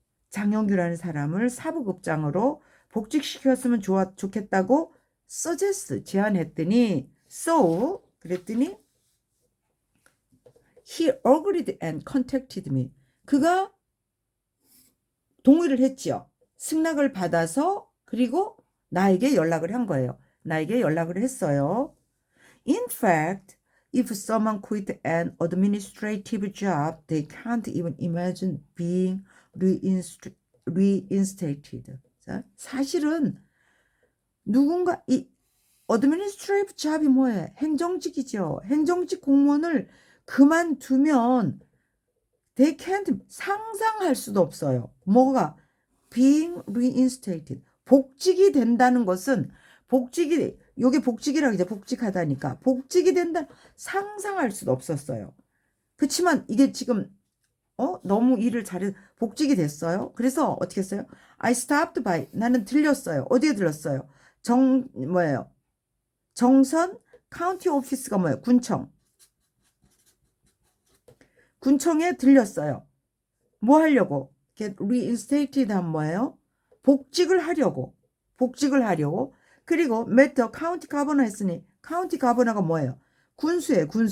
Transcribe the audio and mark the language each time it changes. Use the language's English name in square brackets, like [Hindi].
[Korean] 장영규라는 사람을 사북읍장으로 복직시켰으면 좋겠다고 suggest 제안했더니 그랬더니 [English] he agreed and contacted me. [Korean] 그가 동의를 했지요. 승낙을 받아서 그리고 나에게 연락을 한 거예요. 나에게 연락을 했어요. [English] In fact, if someone quit an administrative job, they can't even imagine being reinstated. [Korean] 사실은 누군가 이 administrative job이 뭐예요? 행정직이죠. 행정직 공무원을 그만두면 [English] they can't [Korean] 상상할 수도 없어요. 뭐가? being reinstated. 복직이 된다는 것은 요게 복직이라고 이제 복직하다니까 복직이 된다 상상할 수도 없었어요. 그렇지만 이게 지금 너무 일을 잘해 복직이 됐어요. 그래서 어떻게 했어요? [English] I stopped by [Korean] 나는 들렸어요. 어디에 들렸어요? 뭐예요? 정선 카운티 오피스가 뭐예요? 군청에 들렸어요. 뭐 하려고? get reinstated 한 뭐예요? 복직을 하려고. 그리고 [English] met the county governor [Korean] 했으니 카운티 가버너가 뭐예요? 군수예요.